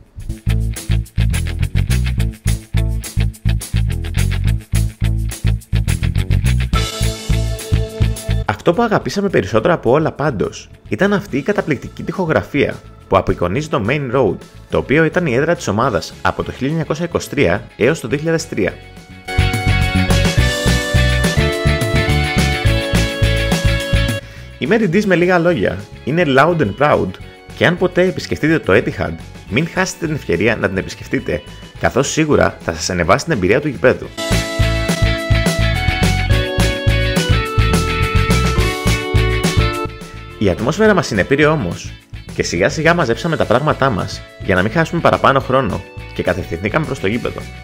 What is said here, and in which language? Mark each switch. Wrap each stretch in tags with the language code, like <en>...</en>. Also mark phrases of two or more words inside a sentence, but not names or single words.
<el>Αυτό που αγαπήσαμε περισσότερο από όλα πάντως ήταν αυτή η καταπληκτική τοιχογραφία που απεικονίζει το Main Road, το οποίο ήταν η έδρα της ομάδας από το 1923 έως το 2003. Η Mary D's με λίγα λόγια είναι</el> <en>loud and proud</en> <el>και αν ποτέ επισκεφτείτε το Etihad, μην χάσετε την ευκαιρία να την επισκεφτείτε, καθώς σίγουρα θα σας ανεβάσει την εμπειρία του γηπέδου. Η ατμόσφαιρα μας συνεπήρε όμως και σιγά σιγά μαζέψαμε τα πράγματά μας για να μην χάσουμε παραπάνω χρόνο και κατευθυνθήκαμε προς το γήπεδο.</el>